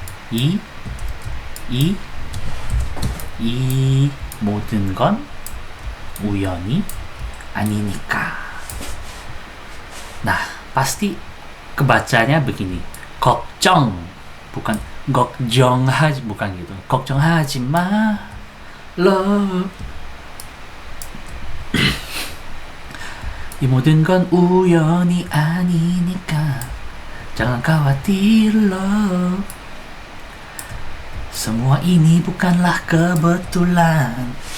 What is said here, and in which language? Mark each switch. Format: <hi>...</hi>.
<ko>이 모든 건 우연이 아니니까.</ko> <id>Nah, pasti kebacanya begini. 걱정, bukan 걱정하지, bukan gitu.</id> <ko>걱정하지 마, love. 이 모든 건 우연이 아니니까.</ko> <id>Jangan khawatir, love. Semua ini bukanlah kebetulan.</id>